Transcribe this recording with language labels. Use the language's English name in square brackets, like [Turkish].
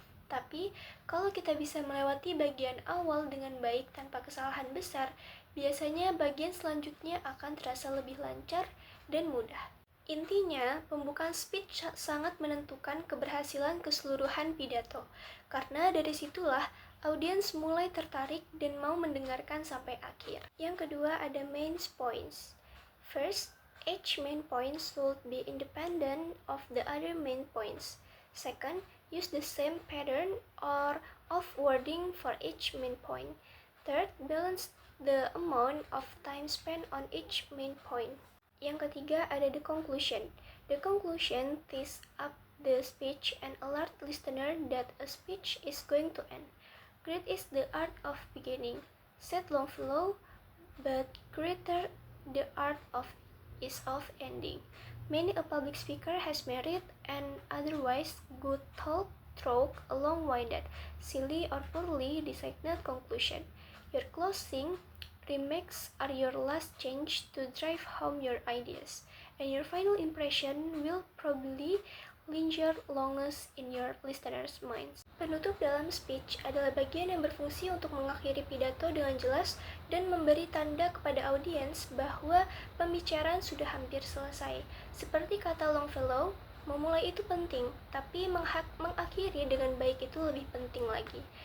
[Indonesian] Tapi, kalau kita bisa melewati bagian awal dengan baik tanpa kesalahan besar, biasanya bagian selanjutnya akan terasa lebih lancar dan mudah. Intinya, pembukaan speech sangat menentukan keberhasilan keseluruhan pidato, karena dari situlah audiens mulai tertarik dan mau mendengarkan sampai akhir. Yang kedua ada main points. [English] First, each main point should be independent of the other main points. Second, use the same pattern or of wording for each main point. Third, balance the amount of time spent on each main point. [Indonesian] Yang ketiga ada [English] the conclusion. The conclusion ties up the speech and alert listener that a speech is going to end. Great is the art of beginning, said Longfellow, but greater the art is of ending. Many a public speaker has merit and otherwise good talk through a long-winded, silly or poorly designed conclusion. Your closing remarks are your last chance to drive home your ideas, and your final impression will probably linger longest in your listeners' minds. [Indonesian] Penutup dalam speech adalah bagian yang berfungsi untuk mengakhiri pidato dengan jelas dan memberi tanda kepada audiens bahwa pembicaraan sudah hampir selesai. Seperti kata Longfellow, memulai itu penting, tapi mengakhiri dengan baik itu lebih penting lagi.